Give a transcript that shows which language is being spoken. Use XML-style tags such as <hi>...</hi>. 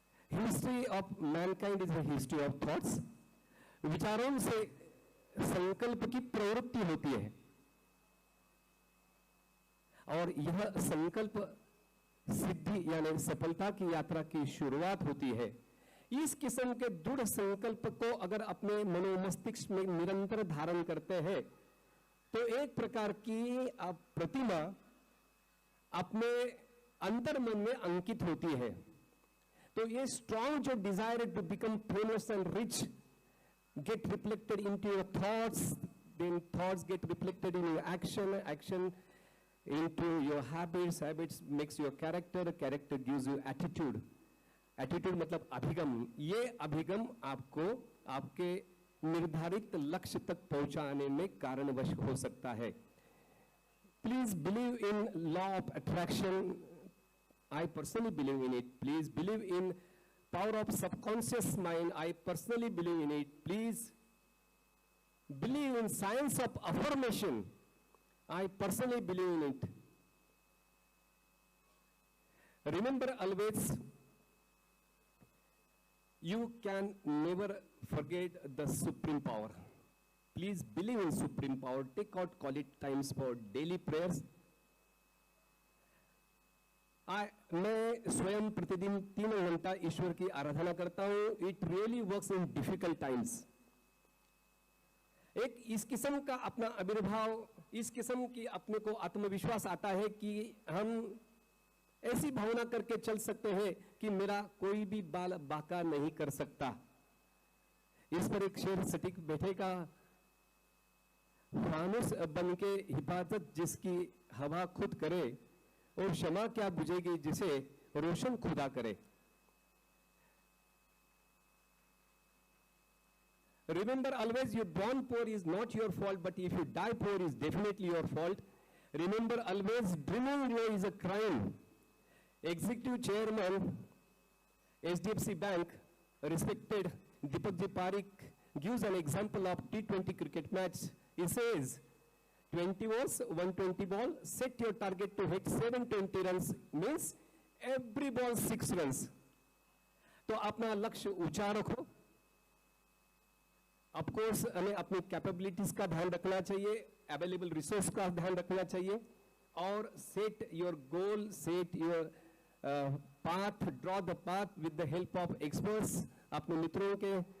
<en>History of mankind is the history of thoughts.</en> <hi>विचारों से संकल्प की प्रवृत्ति होती है और यह संकल्प सिद्धि यानी सफलता की यात्रा की शुरुआत होती है। इस किस्म के दृढ़ संकल्प को अगर अपने मनोमस्तिष्क में निरंतर धारण करते हैं तो एक प्रकार की प्रतिमा अपने अंतर्मन में अंकित होती है। तो ये</hi> <en>strong</en> <hi>जो</hi> <en>desire to become famous and rich get reflected into your thoughts, then thoughts get reflected in your action into your habits makes your character gives you attitude</en> <hi>मतलब अभिगम। ये अभिगम आपको आपके निर्धारित लक्ष्य तक पहुंचाने में कारणवश हो सकता है।</hi> <en>Please believe in law of attraction. I personally believe in it. Please believe in power of subconscious mind. I personally believe in it. Please believe in science of affirmation. I personally believe in it. Remember always, you can never forget the supreme power. Please believe in supreme power. Take out quality times for daily prayers.</en> <hi>मैं स्वयं प्रतिदिन 3 घंटा ईश्वर की आराधना करता हूं।</hi> <en>It really works in difficult times.</en> <hi>एक इस किस्म का अपना आविर्भाव, इस किस्म की अपने को आत्मविश्वास आता है कि हम ऐसी भावना करके चल सकते हैं कि मेरा कोई भी बाल बाका नहीं कर सकता। इस पर एक शेर सटीक बैठेगा, फानुस बन के हिफाजत जिसकी हवा खुद करे और क्षमा क्या बुझेगी जिसे रोशन खुदा करे।</hi> <en>Remember always, your born poor is not your fault, but if you die poor is definitely your fault. Remember always, dreaming low is a crime. Executive Chairman, HDFC Bank, respected Deepak Ji Parikh, gives an example of T20 cricket match. He says, 20 overs, 120 ball, set your target to hit 720 runs, means every ball 6 runs.</en> <hi>तो अपना लक्ष्य ऊंचा रखो।</hi> <en>of course</en> <hi>हमें अपनी</hi> <en>capabilities</en> <hi>का ध्यान रखना चाहिए,</hi> <en>available resource</en> <hi>का ध्यान रखना चाहिए और</hi> <en>set your goal, set your path, draw the path with the help of experts,</en> <hi>अपने मित्रों के</hi>